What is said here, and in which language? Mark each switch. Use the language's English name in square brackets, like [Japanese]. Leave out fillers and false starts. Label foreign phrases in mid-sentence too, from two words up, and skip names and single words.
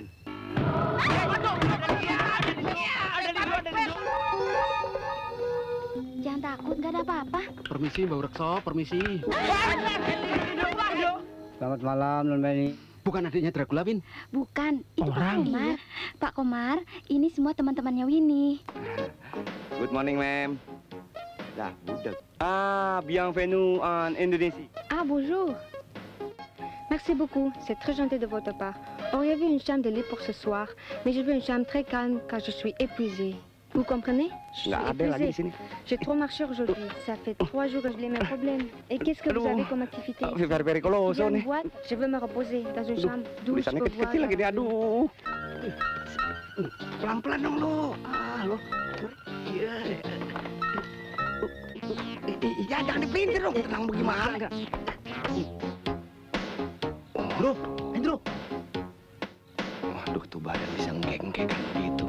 [Indonesian] Jangan takut, nggak ada apa-apa. Permisi, Mbak Rekso, permisi. Selamat malam, Non Beni. Bukan adiknya Dracula, Win? Bukan, itu Orang. Pak Komar. Pak Komar, ini semua teman-temannya Winnie. [English] Good morning, ma'am. [Indonesian] Lah, budak. [French] Bienvenue en Indonesia. Ah, bonjour. Merci beaucoup, c'est très gentil de votre part. Auriez-vous une chambre de lit pour ce soir? Mais je veux une chambre très calme car je suis épuisée. Vous comprenez? Je suis [Indonesian] Nggak ada lagi di [French] épuisée. [Indonesian] sini. [French] J'ai trop marché aujourd'hui. Ça fait 3 jours que j'ai les mêmes problèmes. Et qu'est-ce que vous avez comme activité? [English] Very pericoloso [French] Viens me [Indonesian] nih. [French] voir. Je veux me reposer dans une chambre douce. [Indonesian] Tulisannya [French] Je peux voir [Indonesian] kecil-kecil lagi nih, [French] la- [Indonesian] aduh. Pelan-pelan dong lo. Lo. Iya. Iya, jangan dipelintir dong. Tenang bagaimana? Bro, Indro. Waduh, tuh badan bisa ngekek-ngekek kan begitu.